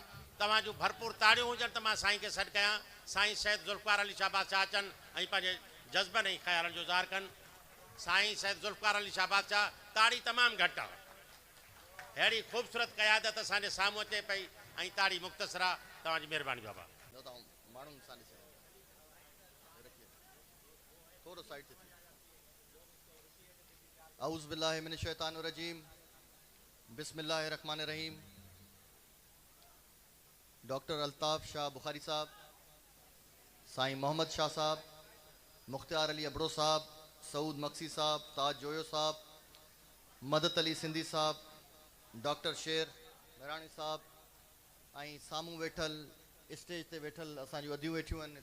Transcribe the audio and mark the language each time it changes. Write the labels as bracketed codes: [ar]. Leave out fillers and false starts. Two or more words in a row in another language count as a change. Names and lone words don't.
[sd] तव्हांजूं भरपूर ताड़ियूं हुजनि त मां साईं खे सॾु कयां। साईं सैयद ज़ुल्फ़िकार अली शाह बादशाह अचनि ऐं पंहिंजे जज़्बनि ऐं ख़्यालनि जो इज़हार कनि। साईं सैयद ज़ुल्फ़िकार अली शाह बादशाह, ताड़ी तमामु घटि आहे। अहिड़ी ख़ूबसूरत क़यादत असांजे साम्हूं अचे पई ऐं ताड़ी मुख़्तसर आहे। तव्हांजी महिरबानी बाबा। [ar] أعوذ بالله من الشيطان الرجيم، بسم الله الرحمن الرحيم. [sd] डॉक्टर अल्ताफ़ शाह बुखारी साहब, साईं मोहम्मद शाह साहब, मुख्तियार अली अबड़ो साहब, सऊद मक्सी साहब, ताज जोयो साहब, मदद अली सिंधी साहब, डॉक्टर शेर मेराणी साहब ऐं साम्हूं वेठल स्टेज ते वेठल असांजूं अदियूं वेठियूं आहिनि।